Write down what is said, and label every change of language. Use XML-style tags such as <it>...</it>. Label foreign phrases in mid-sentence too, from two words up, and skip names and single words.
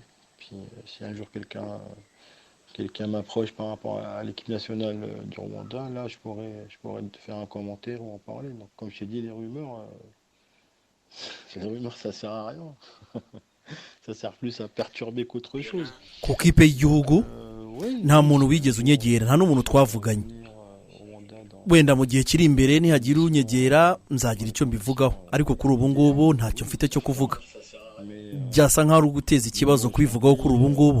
<fr>Puis si un jour quelqu'un m'approche par rapport à l'équipe nationale du Rwanda, là je pourrais te faire un commentaire ou en parler. Donc comme je t'ai dit, les rumeurs ça sert à rien. Ça sert plus à perturber qu'autre chose.</fr> <rw>ku kipe y'igihugu nta muntu wigeze unyegera, nta n'umuntu twavuganye. Wenda mu gihe kiri imbere nihagira unyegera nzagira icyo mbivugaho, ariko kuri ubu ngubu ntacyo mfite cyo kuvuga. Byasa nk'aho ari uguteza ikibazo kubivugaho kuri ubu ngubu.</rw>